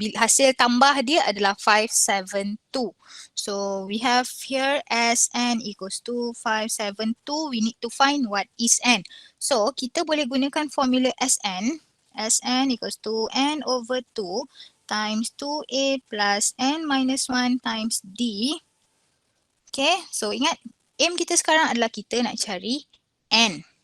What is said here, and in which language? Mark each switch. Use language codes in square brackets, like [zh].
[ms] Hasil tambah dia adalah 572. [en] So, we have here SN equals to 572. We need to find what is N. [ms] So, kita boleh gunakan formula SN. [en] SN equals to N over 2 times 2A plus N minus 1 times D. [ms] Okay, so ingat aim kita sekarang adalah kita nak cari N.